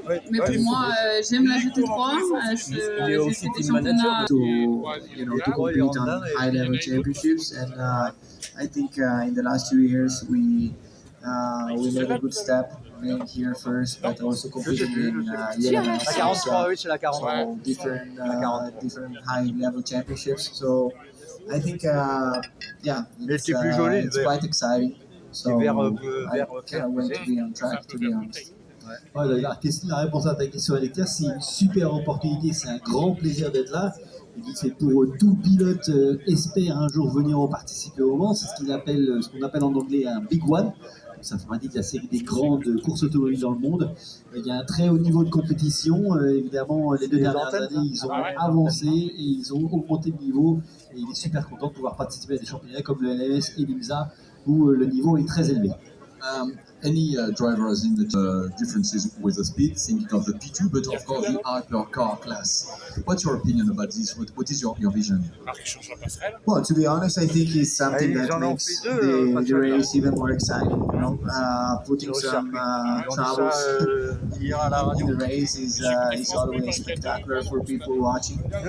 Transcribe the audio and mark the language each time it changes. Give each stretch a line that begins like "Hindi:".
French: Mais pour moi, j'aime la GT3. J'ai fait des championnats.
English: To compete on high-level championships, and I think in the last 2 years we made a good step. Being here first, but also competing in
French: La 43, oui, c'est la 43.
English: so different high-level championships. So I think, yeah, it's quite exciting. So I can't wait to be on track, to be honest.
French: Ouais, la réponse à ta question est claire, c'est une super opportunité, c'est un grand plaisir d'être là. C'est pour tout pilote espère un jour venir participer au Mans, c'est ce qu'on appelle en anglais un Big One. Ça fait partie de la série des grandes courses automobiles dans le monde. Il y a un très haut niveau de compétition. Évidemment, les 2 dernières années, ils ont avancé et ils ont augmenté le niveau. Et il est super content de pouvoir participer à des championnats comme le LMS et l'IMSA où le niveau est très élevé.
English: Any drivers in the differences with the speed, thinking of the P2, but of course the hypercar class. What's your opinion about this? What is your vision? Well, to be honest, I think it's something that makes the race even more exciting. You know, putting some troubles in the race is always spectacular for people watching.